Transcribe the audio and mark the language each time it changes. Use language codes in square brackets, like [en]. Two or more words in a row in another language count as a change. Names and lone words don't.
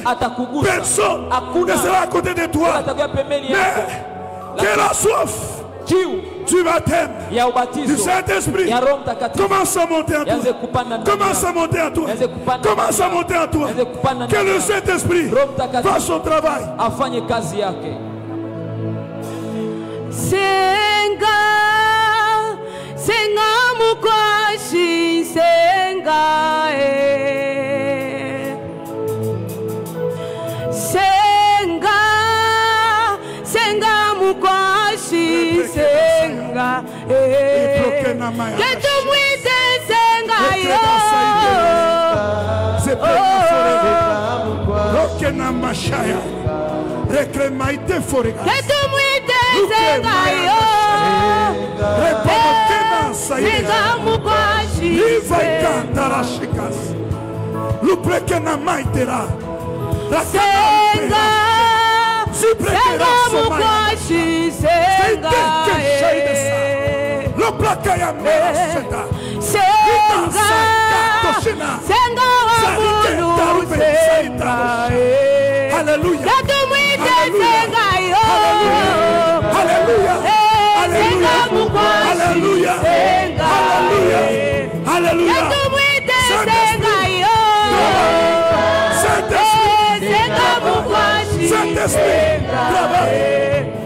[fr] Personne ne sera à côté de toi. Mais que la soif du baptême du Saint-Esprit commence à monter en toi. Commence à monter en toi. Commence à monter en toi. Que le Saint-Esprit fasse son travail. [lua] Senga, senga mukwashi, senga senga, senga mukwashi, senga [fr] que tu [lua] muite senga yo. [fr] Que tu [lua] muite senga yo. Senga mukwashi, senga, senga mukwashi, senga senga wamulu, senga [fr] Alléluia. Alléluia. Alléluia. Alléluia. Alléluia. Saint-Esprit, travaille.